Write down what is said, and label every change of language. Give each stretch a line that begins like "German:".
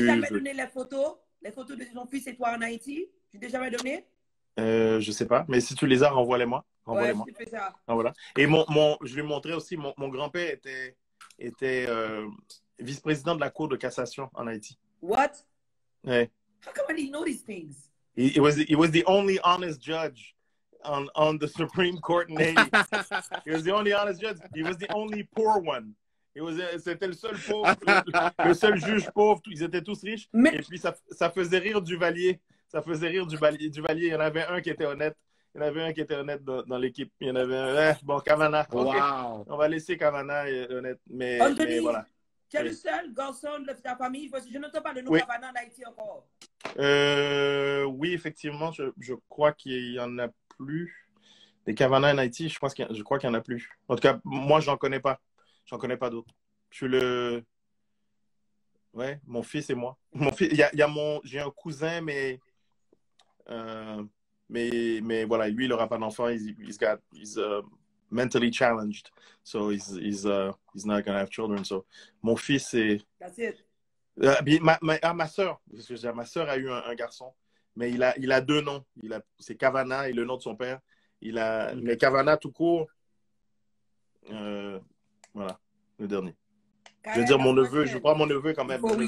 French: Tu t'es jamais donné les photos de ton fils et toi en Haïti? Tu t'es jamais donné? Je sais pas. Mais si tu les as, renvoie-les-moi. Ouais, je fais ça. Ah, voilà. Et je lui montrais aussi, mon grand-père était vice-président de la Cour de cassation en Haïti.
English: What?
French: Ouais.
English: How come I didn't know these things? He was the only honest judge on the Supreme Court in Haiti. He was the only honest judge. He was the only poor one.
French: C'était le seul pauvre, le seul juge pauvre. Ils étaient tous riches. Et puis ça faisait rire Duvalier. Ça faisait rire Duvalier. Il y en avait un qui était honnête. Dans l'équipe. Il y en avait un. Bon, Cavana. Wow. Okay. On va laisser Cavana honnête. Mais voilà. Tu es le seul garçon de ta famille, parce que je n'entends pas le nom Cavana en Haïti encore. Oui, effectivement, je crois qu'il y en a plus. Des Cavana en Haïti, je crois qu'il y en a plus. En tout cas, moi, j'en connais pas. J'en connais pas d'autres. Ouais, mon fils et moi. Mon fils, j'ai un cousin, mais voilà, lui, il n'aura pas d'enfant.
English: He's mentally challenged, so he's not gonna have children.
French: So mon fils est.
English: That's it.
French: Ma sœur, parce que ma sœur a eu un garçon, mais il a 2 noms. C'est Cavana et le nom de son père. Mais Cavana tout court. Voilà, le dernier. Je veux dire mon neveu. Je crois mon neveu quand même.